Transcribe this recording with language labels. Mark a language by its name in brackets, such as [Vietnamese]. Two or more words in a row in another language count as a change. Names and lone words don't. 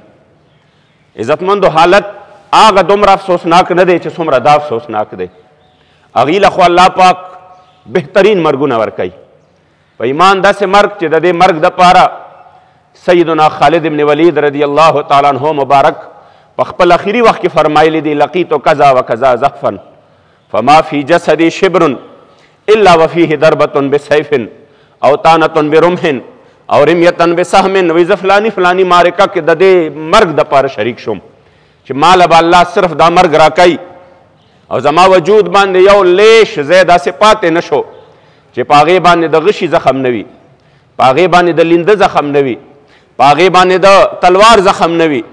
[Pashto] عزتمندو حالت هغه دومره افسوسناک نه دی چې څومره دا افسوسناک دی. هغې له خو الله پاک بهترین مرګونه ورکوي، په ایمان داسې مرګ چې د دې مرګ دپاره سیدنا خالد ابن ولید [Arabic] رضی الله تعالی عنہ [Pashto] مبارک په خپل اخري وخت کې فرمایلی دی [Arabic] لقیت کذا و کذا زحفا فما فی جسدی شبر الا وفیه ضربة بسیف او طعنة برمح او رمیة بسهم. [Pashto] وایي زه فلاني فلاني مارکه کې د دې مرګ دپاره شریک شوم چې ماله به الله صرف دا مرګ راکوي او زما وجود باندې یو لیش ځای داسې پاتې نه شو چې په هغې باندې د غشي زخم نه وي، په هغې باندې د لینده زخم نه وي، په هغې باندې د تلوار زخم نه وي.